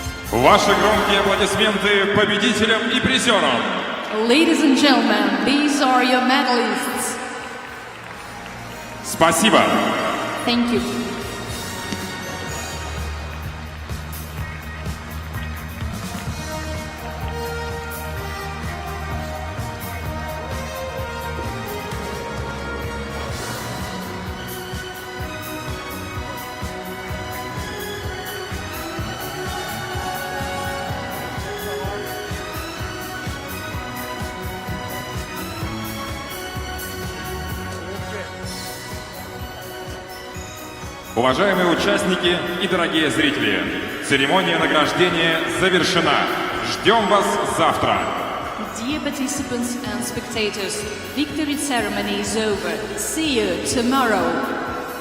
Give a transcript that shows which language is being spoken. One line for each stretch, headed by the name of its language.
Russian: Ваши громкие аплодисменты победителям и призерам.
English: Ladies and gentlemen, these are your medalists.
Russian: Спасибо.
English: Thank you.
Russian: Уважаемые участники и дорогие зрители, церемония награждения завершена. Ждем вас завтра.
English: Dear participants and spectators, victory ceremony is over. See you tomorrow.